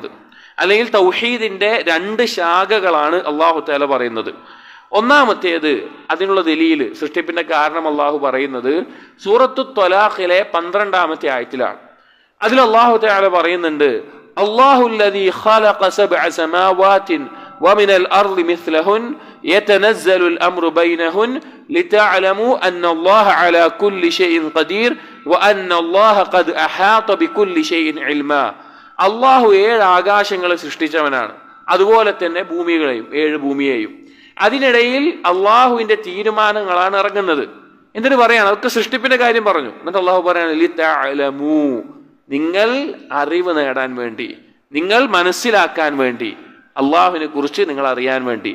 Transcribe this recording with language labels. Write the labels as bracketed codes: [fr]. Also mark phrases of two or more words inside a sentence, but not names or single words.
[ml] അല്ലെങ്കിൽ തൗഹീദിന്റെ രണ്ട് ശാഖകളാണ് [ar] الله تعالى [ml] പറയുന്നത്. ഒന്നാമത്തേത്, അതിനുള്ള ദലീൽ, സൃഷ്ടിപ്പിന്റെ കാരണം അള്ളാഹു പറയുന്നത് സൂറത്തു ത്വലാഖിലെ 12-ാമത്തെ ആയത്തിലാണ്. അതിൽ അള്ളാഹു തആല പറയുന്നുണ്ട്, [ar] الله الذي خلق سبع سماوات ومن الأرض مثلهن يتنزل الأمر بينهن لتعلموا أن الله على كل شيء قدير وأن الله قد أحاط بكل شيء علما. [ml] അള്ളാഹു 7 ആകാശങ്ങളെ സൃഷ്ടിച്ചവനാണ്, അതുപോലെ തന്നെ ഭൂമികളെയും, 7 ഭൂമിയെയും. അതിനിടയിൽ അള്ളാഹുവിന്റെ തീരുമാനങ്ങളാണ് ഇറങ്ങുന്നത്. എന്നിട്ട് പറയാണ്, അതൊക്കെ സൃഷ്ടിപ്പിന്റെ കാര്യം പറഞ്ഞു. എന്നിട്ട് അള്ളാഹു പറയാണ്, ലിതഅലമൂ, നിങ്ങൾ അറിവ് നേടാൻ വേണ്ടി, നിങ്ങൾ മനസ്സിലാക്കാൻ വേണ്ടി, അള്ളാഹുവിനെ കുറിച്ച് നിങ്ങൾ അറിയാൻ വേണ്ടി.